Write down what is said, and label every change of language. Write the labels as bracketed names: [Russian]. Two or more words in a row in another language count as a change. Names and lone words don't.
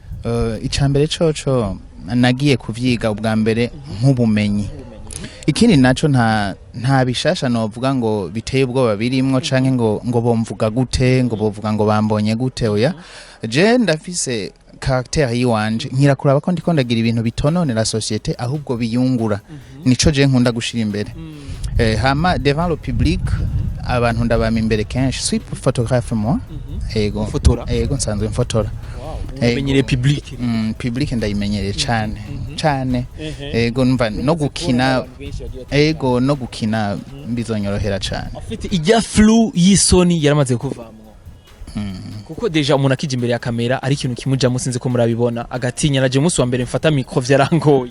[Rundi] icambere coco nagiye kuvyiga ubwa mbere nk'ubumenyi ikindi naco nta bishasha novuga ngo biteye ubwoba birimwo canke ngo bomvuga gute ngo bovuga ngo bambonye gute oya je ndafise caractère yiwanje nkirakuraba ko ndiko ndagira ibintu bitononera societe ahubwo biyungura nico je nkunda gushira imbere hama [French] devant le public [Rundi] abantu ndabama imbere kenshi [French] suis photographe moi [Rundi] ego ego nsanzwe mfotora umenyere public ndayimenyere cyane ego numva no gukina ego no gukina bizonyorohera cyane afite ijya flu y'isoni yaramaze kuvamwo kuko deja umuntu akije imbere ya kamera ari ikintu kimuja musinze ko murabibona agatinya naje musi wa mbere mfata micro vyarangoye